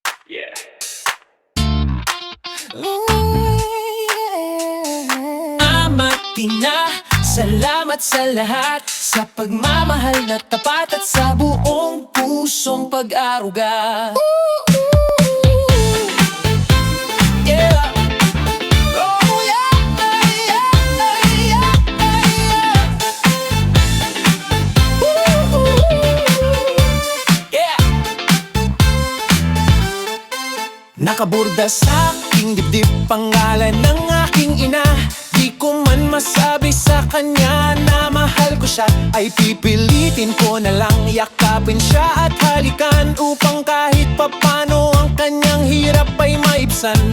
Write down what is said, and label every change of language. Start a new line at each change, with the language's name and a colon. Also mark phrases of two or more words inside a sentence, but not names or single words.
English: Yeah.
Filipino: Ama't ina, salamat sa lahat, sa pagmamahal na tapat at sa buong pusong pag-aruga.
English: Yeah. Oh, yeah, yeah, yeah, yeah.
Filipino: Nakaburda sa aking dibdib pangalan ng aking ina. Di ko man masabi sa kanya na mahal ko siya, ay pipilitin ko na lang yakapin siya at halikan, upang kahit papano ang kanyang hirap ay maibsan.